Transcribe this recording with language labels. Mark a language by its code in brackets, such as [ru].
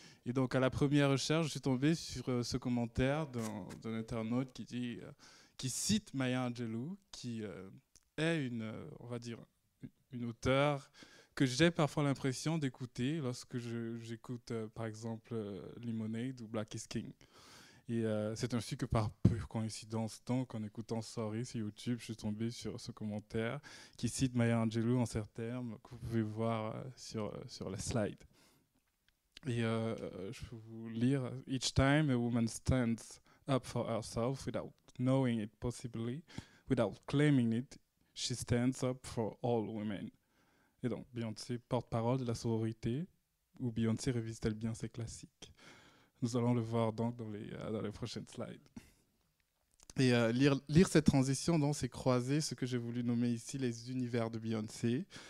[fr] Et donc à la première recherche, je suis tombé sur ce commentaire d'un internaute qui cite Maya Angelou, qui est on va dire, une auteure que j'ai parfois l'impression d'écouter lorsque j'écoute par exemple Lemonade ou Black is King. Et c'est ainsi que par pure coïncidence, donc en écoutant Sorry sur YouTube, je suis tombé sur ce commentaire qui cite Maya Angelou en ces termes que vous pouvez voir sur la slide. Et je peux vous lire. [en] Each time a woman stands up for herself without knowing it possibly, without claiming it, she stands up for all women. [fr] Et donc, Beyoncé, porte-parole de la sororité, ou Beyoncé révise-t-elle bien ses classiques? Nous allons le voir donc dans les prochaines slides. Et lire cette transition, donc, c'est croiser ce que j'ai voulu nommer ici les univers de Beyoncé.